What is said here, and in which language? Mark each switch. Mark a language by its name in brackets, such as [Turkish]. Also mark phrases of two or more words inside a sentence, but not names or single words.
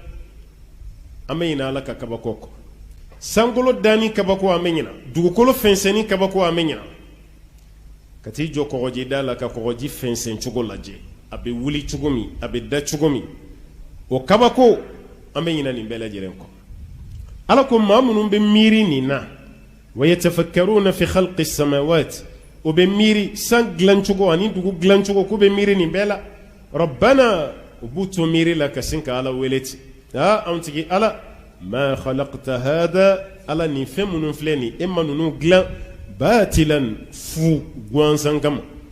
[Bambara] an bɛ ɲinɛ ala ka kabako kɔ sankolo dani kabako an bɛ ɲinɛ dugukolo fɛnsɛnni kabako an bɛ ɲinɛ ka t'i jɔ kɔgɔji da la ka kɔgɔji fɛnsɛn cogo lajɛ a bɛ wuli cogo min a bɛ da cogo min o kabako an bɛ ɲinɛ nin bɛɛ lajɛlen kɔ ala ko maa minnu bɛ miiri nin na [Arabic] ويتفكرون في خلق السماوات [Bambara] o bɛ miiri san dilancogo ani dugu dilancogo k'u bɛ miiri nin bɛɛ la rabbana u b'u to miiri la ka sin ka ala wele ten anw tigi ala [Arabic] ما خلقت هذا [Bambara] ala nin fɛn minnu filɛ nin e ma ninnu dilan batilan fu gansan kama